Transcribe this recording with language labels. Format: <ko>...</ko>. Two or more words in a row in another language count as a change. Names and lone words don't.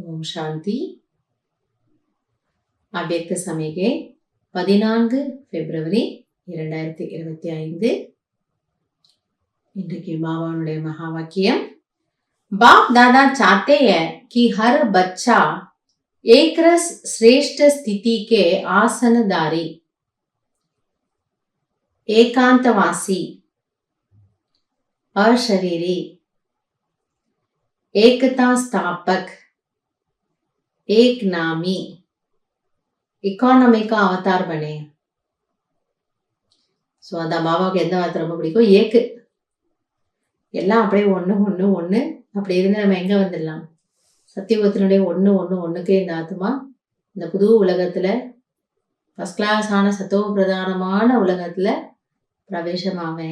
<ta>சாந்தி. அவ்யக்த சமிகை 14 பிப்ரவரி 2025. இன்றைக்கு பாபாவுடைய மகா வாக்கியம்.</ta> <hi>बाप दादा चाहते हैं कि हर बच्चा एक रस श्रेष्ठ स्थिति के आसनदारी, एकांतवासी, अशरीरी, एकता स्थापक, एक नामी, इकोनॉमी का अवतार बने.</hi> <ta>ஸோ அதான் பாபாவுக்கு எந்த வார்த்தை ரொம்ப பிடிக்கும்? ஏக்கு. எல்லாம் அப்படியே ஒன்று ஒன்று ஒன்று அப்படி இருந்து நம்ம எங்கே வந்துடலாம்? சத்தியபத்தினுடைய ஒன்றுக்கே இந்த ஆத்மா இந்த புது உலகத்தில்</ta> <en>first classான</en> <ta>சத்துவ பிரதானமான உலகத்தில் பிரவேசமாவேன்.</ta>